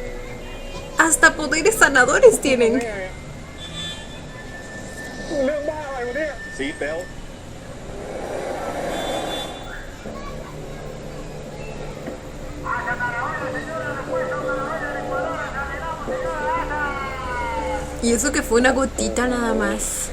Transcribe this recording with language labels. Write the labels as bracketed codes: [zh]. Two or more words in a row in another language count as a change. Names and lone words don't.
[es] hasta poderes sanadores tienen. [th] เรื่องบ้าอะไรวะเนี่ยซีทเบลต์ [es] Y eso que fue una gotita nada más.